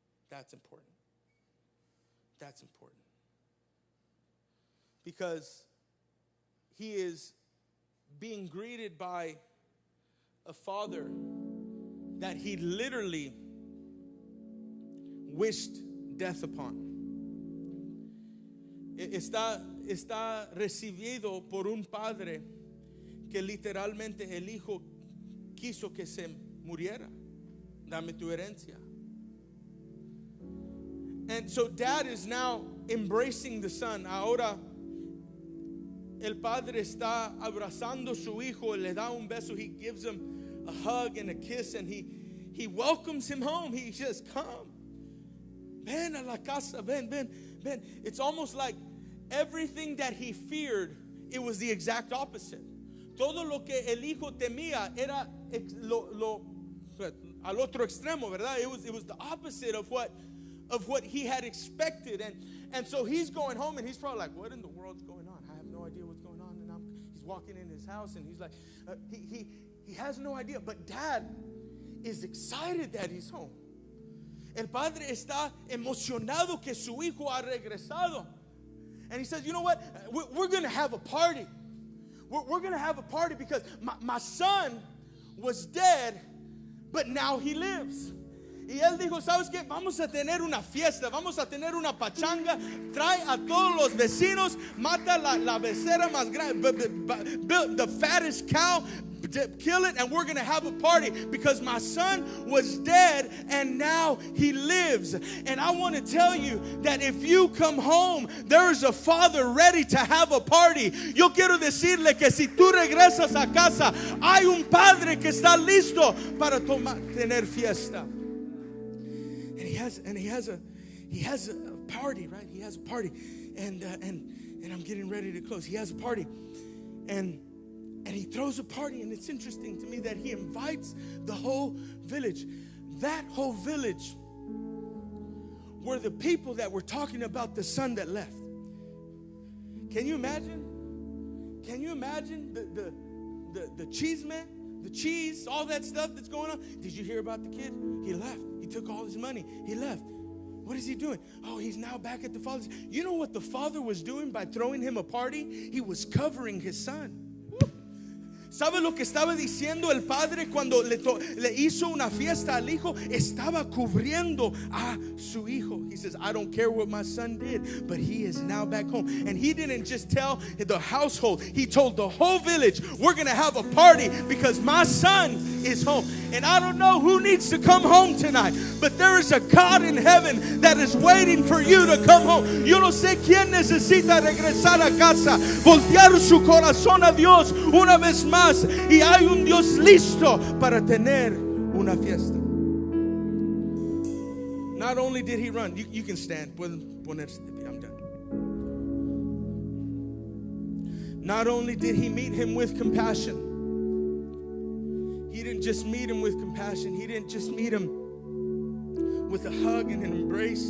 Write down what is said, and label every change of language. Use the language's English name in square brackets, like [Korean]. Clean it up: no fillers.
[English] That's important. That's important. Because he is being greeted by a father that he literally wished death upon. [Spanish] Está recibido por un padre que literalmente el hijo quiso que se muriera. Dame tu herencia. [English] And so dad is now embracing the son. [Spanish] Ahora el padre está abrazando a su hijo, le da un beso, [English] he gives him a hug and a kiss, and he welcomes him home. He says, come. [Spanish] Ven a la casa, ven. [English] It's almost like everything that he feared, it was the exact opposite. [Spanish] Todo lo que el hijo temía era al otro extremo, ¿verdad? [English] It was the opposite of what he had expected. And so he's going home and he's probably like, what in the world's going on? I have no idea what's going on. And he's walking in his house and he's like, he has no idea. But dad is excited that he's home. [Spanish] El padre está emocionado que su hijo ha regresado. [English] And he says, you know what? We're going to have a party. We're going to have a party because my son was dead, but now he lives. [Spanish] Y él dijo, ¿sabes qué? Vamos a tener una fiesta, vamos a tener una pachanga. Trae a todos los vecinos, mata la becerra más grande, [English] the fattest cow, kill it, and we're going to have a party because my son was dead and now he lives. And I want to tell you that if you come home, there is a father ready to have a party. [Spanish] Yo quiero decirle que si tú regresas a casa, hay un padre que está listo para tener fiesta. [English] And he has a party, right? He has a party, and I'm getting ready to close. He has a party, and he throws a party, and it's interesting to me that he invites the whole village. That whole village were the people that were talking about the son that left. Can you imagine? Can you imagine the cheese man? The cheese, all that stuff that's going on. Did you hear about the kid? He left. He took all his money. He left. What is he doing? Oh, he's now back at the father's. You know what the father was doing by throwing him a party? He was covering his son. [Spanish] ¿Sabe lo que estaba diciendo el padre cuando le hizo una fiesta al hijo? Estaba cubriendo a su hijo. [English] He says, I don't care what my son did, but he is now back home. And he didn't just tell the household, he told the whole village, we're going to have a party because my son is home. And I don't know who needs to come home tonight, but there is a God in heaven that is waiting for you to come home. [Spanish] Yo no sé quién necesita regresar a casa, voltear su corazón a Dios una vez más. Y hay un Dios listo para tener una fiesta. [English] Not only did he run, you can stand. [Spanish] Pueden ponerse de pie. [English] I'm done. Not only did he meet him with compassion, he didn't just meet him with compassion. He didn't just meet him with a hug and an embrace.